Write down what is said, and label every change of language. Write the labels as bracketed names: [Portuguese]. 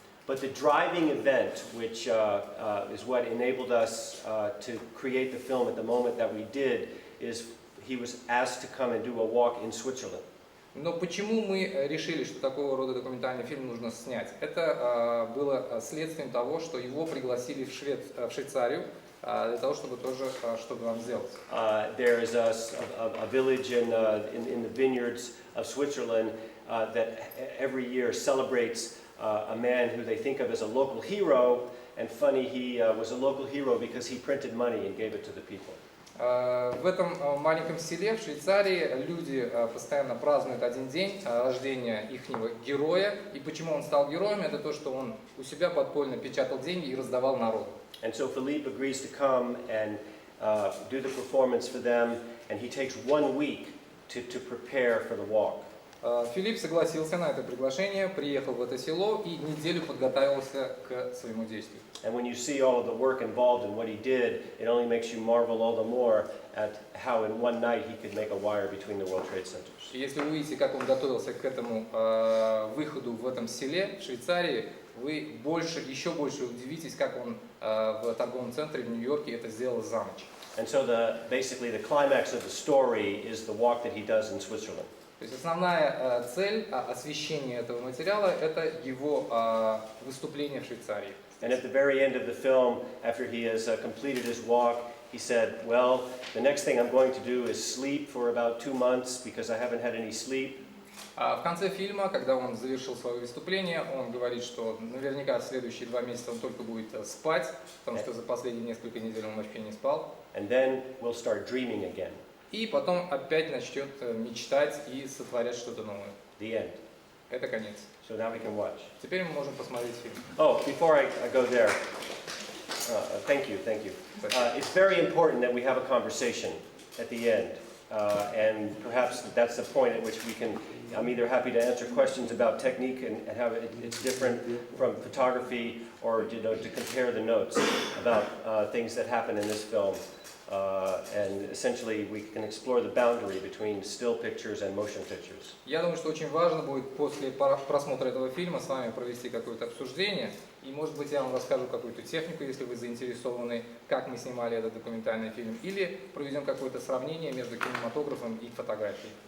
[English] But the driving event, which is what enabled us to create the film at the moment that we did, is he was asked to come and do a walk in Switzerland. [Russian] Но почему мы решили, что такого рода документальный фильм нужно снять? Это было следствием того, что его пригласили в Швейцарию для того, чтобы тоже что-то нам сделать. [English] There is a village in the vineyards of Switzerland that every year celebrates a man who they think of as a local hero, and funny, he was a local hero because he printed money and gave it to the people. [Russian] В этом маленьком селе в Швейцарии люди постоянно празднуют один день рождения ихнего героя. И почему он стал героем? Это то, что он у себя подпольно печатал деньги и раздавал народу. [English] And so Phillippe agrees to come and do the performance for them, and he takes 1 week to prepare for the walk. [Russian] Филипп согласился на это приглашение, приехал в это село и неделю подготовился к своему действию. [English] And when you see all of the work involved in what he did, it only makes you marvel all the more at how in one night he could make a wire between the World Trade Centers. [Russian] И если вы увидите, как он готовился к этому выходу в этом селе, в Швейцарии, вы еще больше удивитесь, как он в торговом центре в Нью-Йорке это сделал за ночь. [English] And so basically the climax of the story is the walk that he does in Switzerland. [Russian] То есть основная цель освещения этого материала – это его выступление в Швейцарии. [English] And at the very end of the film, after he has completed his walk, he said, well, the next thing I'm going to do is sleep for about 2 months because I haven't had any sleep. [Russian] В конце фильма, когда он завершил свое выступление, он говорит, что наверняка в следующие 2 месяца он только будет спать, потому что за последние несколько недель он вообще не спал. [English] And then we'll start dreaming again. [Russian] И потом опять начнет мечтать и сотворять что-то новое. [English] The end. [Russian] Это конец. [English] So now we can watch. [Russian] Теперь мы можем посмотреть фильм. [English] Oh, before I go there, thank you. It's very important that we have a conversation at the end. And perhaps that's the point at which I'm either happy to answer questions about technique and how it's different from photography, or to compare the notes about things that happen in this film. And essentially we can explore the boundary between still pictures and motion pictures. [Russian] Я думаю, что очень важно будет после просмотра этого фильма с вами провести какое-то обсуждение. И, может быть, я вам расскажу какую-то технику, если вы заинтересованы, как мы снимали этот документальный фильм. Или проведем какое-то сравнение между кинематографом и фотографией.